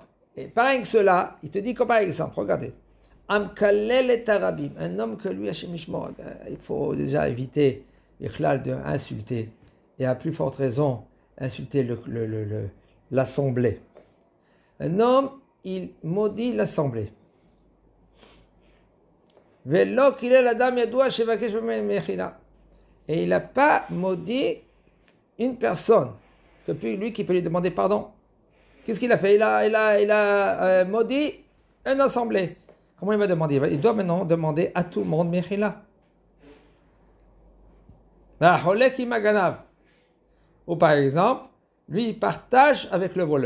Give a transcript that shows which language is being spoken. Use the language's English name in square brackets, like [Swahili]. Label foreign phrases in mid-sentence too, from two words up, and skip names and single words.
[French] Et pareil que cela, il te dit que par exemple, regardez. [Hebrew] המקלל את הרבים, [French] un homme que lui, [Hebrew] השם ישמור, [French] il faut déjà éviter d'insulter. Et à plus forte raison, insulter l'assemblée. Un homme, il maudit l'assemblée. [Hebrew] ולא קילל אדם ידוע שיבקש מחילה. [French] Et il n'a pas maudit une personne, que lui qui peut lui demander pardon. Qu'est-ce qu'il a fait? Il a maudit une assemblée. Comment il va demander? Il doit maintenant demander à tout le monde Mechila. Ou par exemple, lui il partage avec le voleur.